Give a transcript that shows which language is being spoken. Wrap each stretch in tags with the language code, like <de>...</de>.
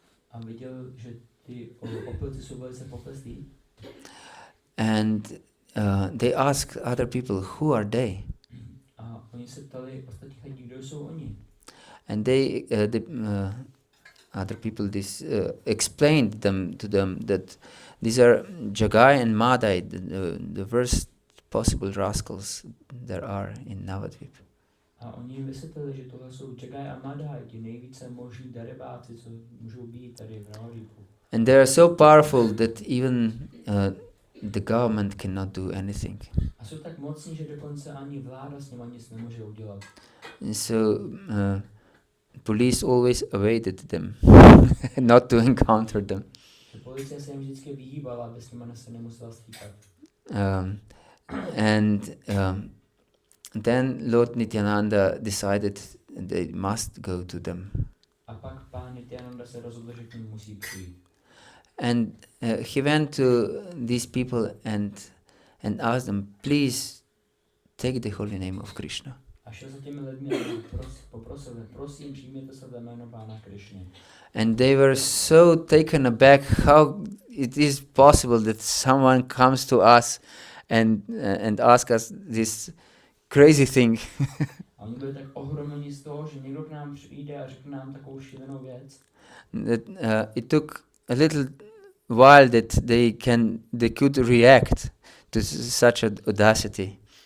<cs>A viděl, že ty opilci jsou velice poklestlí.</cs> <en>And they asked other people, who are they?</en> <cs>A oni se ptali ostatních lidí, kdo jsou oni.</cs> <en>And the other people explained to them that these are Jagai and Madai, the worst possible rascals there are in Navadvip.</en> <cs>A oni jim vysvětlili, že tohle jsou Jagai a Madai, ti nejvíce možní darebáci, co můžou být tady v Navadvipu.</cs> <en>And they are so powerful that even the government cannot do anything.</en> <cs>A jsou tak mocní, že dokonce ani vláda s nimi nic nemůže udělat.</cs> <en>And so police always avoided them, not to encounter them.</en> <cs>Policie se jim vždycky vyhýbala, aby s nimi se nemusela stýkat.</cs> <en>And then Lord Nityananda decided they must go to them.</en> <cs>A pak pán Nityananda se rozhodl, že k nim musí přijít.</cs> <en>And he went to these people and asked them, please take the holy name of Krishna.</en> <cs>A šel za těmi lidmi a poprosil, prosím, přijměte své jméno pána Krišny.</cs> <en>And they were so taken aback how it is possible that someone comes to us and ask us this crazy thing.</en> <cs>A oni byli tak ohromeni z toho, že někdo k nám přijde a řekne nám takovou šílenou věc.</cs> <en>That it took a little while that they could react to such audacity.</en>